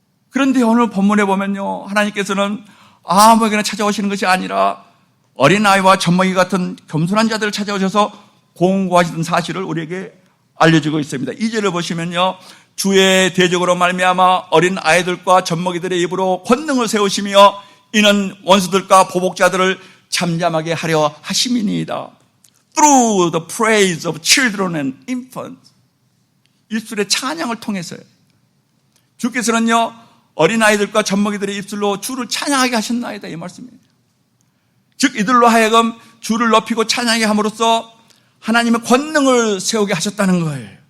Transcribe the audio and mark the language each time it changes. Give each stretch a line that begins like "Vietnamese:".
Korean: 그런데 오늘 본문에 보면요 하나님께서는 아무에게나 찾아오시는 것이 아니라 어린아이와 젖먹이 같은 겸손한 자들을 찾아오셔서 공고하시던 사실을 우리에게 알려주고 있습니다. 2절을 보시면요, 주의 대적으로 말미암아 어린 아이들과 젖먹이들의 입으로 권능을 세우시며 이는 원수들과 보복자들을 잠잠하게 하려 하심이니이다.
English: Through the praise of children and infants.
Korean: 입술의 찬양을 통해서요. 주께서는요, 어린아이들과 젖먹이들의 입술로 주를 찬양하게 하셨나이다, 이 말씀이에요. 즉 이들로 하여금 주를 높이고 찬양하게 함으로써 하나님의 권능을 세우게 하셨다는 거예요.